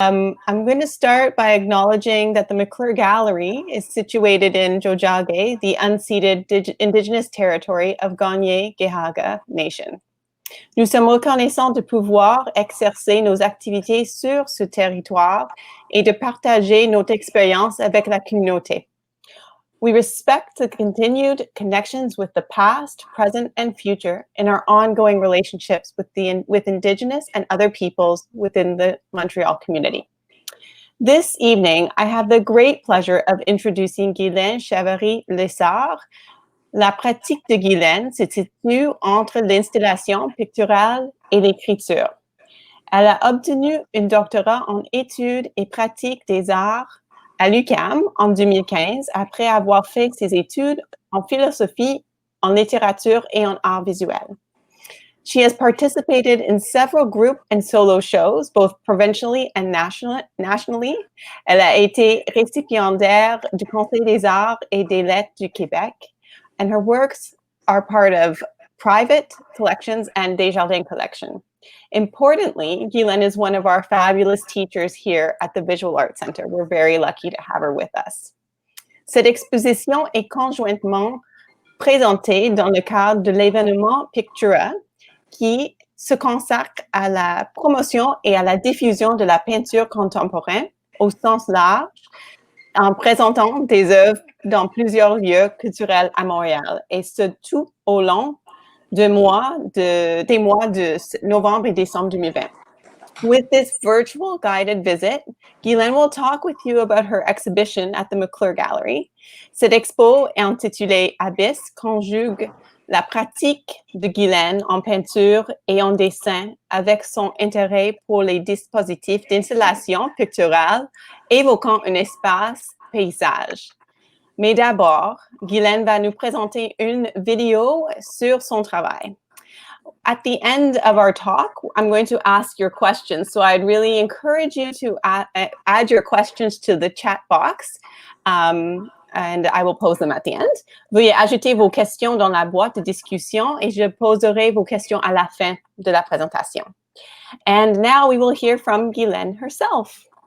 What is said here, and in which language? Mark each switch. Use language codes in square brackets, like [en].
[en] I'm going to start by acknowledging that the McClure Gallery is situated in Jojage, the unceded indigenous territory of Gagné-Gehaga Nation. [fr] Nous sommes reconnaissants de pouvoir exercer nos activités sur ce territoire et de partager notre expérience avec la communauté. [en] We respect the continued connections with the past, present, and future in our ongoing relationships with Indigenous and other peoples within the Montreal community. This evening, I have the great pleasure of introducing Guylaine Chavarie-Lessard. [fr] La pratique de Guylaine se situe entre l'installation picturale et l'écriture. Elle a obtenu un doctorat en études et pratiques des arts à l'UQAM en 2015 après avoir fait ses études en philosophie, en littérature et en arts visuels. [en] She has participated in several group and solo shows, both provincially and nationally. [fr] Elle a été récipiendaire du Conseil des arts et des lettres du Québec, [en] and her works are part of private collections and Desjardins collection. Importantly, Guylaine is one of our fabulous teachers here at the Visual Arts Center. We're very lucky to have her with us. [fr] Cette exposition est conjointement présentée dans le cadre de l'événement Pictura, qui se consacre à la promotion et à la diffusion de la peinture contemporaine au sens large, en présentant des œuvres dans plusieurs lieux culturels à Montréal, et ce tout au long des mois de novembre et décembre 2020. [en] With this virtual guided visit, Guylaine will talk with you about her exhibition at the McClure Gallery. [fr] Cette expo intitulée Abyss conjugue la pratique de Guylaine en peinture et en dessin avec son intérêt pour les dispositifs d'installation picturale évoquant un espace paysage. Mais d'abord, Guylaine va nous présenter une vidéo sur son travail. [en] At the end of our talk, I'm going to ask your questions. So I'd really encourage you to add your questions to the chat box, and I will pose them at the end. [fr] Veuillez ajouter vos questions dans la boîte de discussion et je poserai vos questions à la fin de la présentation. [en] And now we will hear from Guylaine herself.